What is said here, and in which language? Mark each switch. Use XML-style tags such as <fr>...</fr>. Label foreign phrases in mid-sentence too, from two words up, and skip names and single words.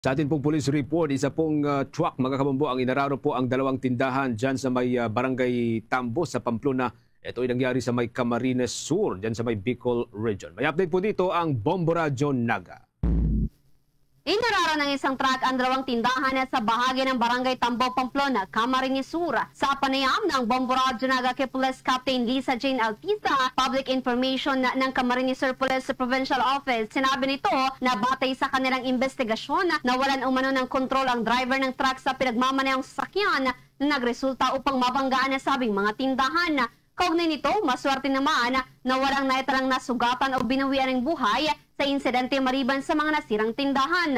<tl>Sa atin pong police report, isa pong truck mga kabombo ang inararo po ang dalawang tindahan dyan sa may barangay Tambo sa Pamplona. Ito ay nangyari sa may Camarines Sur, dyan sa may Bicol Region. May update po dito ang Bombo Radio Naga. Inararo ng isang truck ang dalawang tindahan sa bahagi ng barangay Tambo, Pamplona, Camarines Sur. Sa panayam ng Bombo Radio Naga kay Police Captain Lisa Jane Altiza,</tl> <en>Public Information</en> <tl>ng Camarines Sur Police Provincial Office, sinabi nito na batay sa kanilang investigasyon na walan umano ng kontrol ang driver ng truck sa pinagmamanehong sasakyan na nagresulta upang mabanggaan na sabing mga tindahan. Kaugnay nito, maswerte naman na walang naitalang nasugatan o binawian ng buhay sa insidente maliban sa mga nasirang tindahan.</tl>